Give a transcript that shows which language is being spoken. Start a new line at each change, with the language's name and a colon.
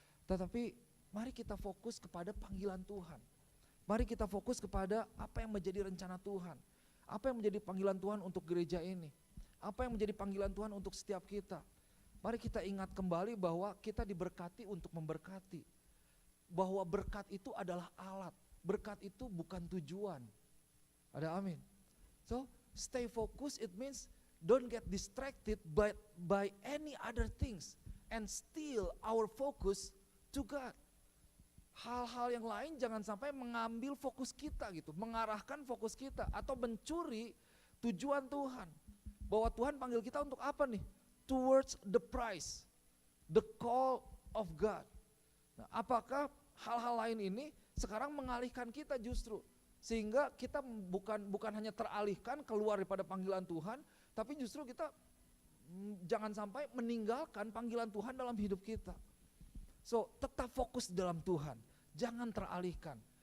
Indonesian: Tetapi mari kita fokus kepada panggilan Tuhan. Mari kita fokus kepada apa yang menjadi rencana Tuhan. Apa yang menjadi panggilan Tuhan untuk gereja ini. Apa yang menjadi panggilan Tuhan untuk setiap kita. Mari kita ingat kembali bahwa kita diberkati untuk memberkati. Bahwa berkat itu adalah alat. Berkat itu bukan tujuan. Ada amin.
English: So, stay focused, it means don't get distracted by any other things. And still our focus to God.
Indonesian: Hal-hal yang lain jangan sampai mengambil fokus kita gitu, mengarahkan fokus kita atau mencuri tujuan Tuhan. Bahwa Tuhan panggil kita untuk apa nih?
English: Towards the prize, the call of God.
Indonesian: Nah, apakah hal-hal lain ini sekarang mengalihkan kita justru? Sehingga kita bukan hanya teralihkan keluar daripada panggilan Tuhan, tapi justru kita jangan sampai meninggalkan panggilan Tuhan dalam hidup kita. So, tetap fokus dalam Tuhan, jangan teralihkan.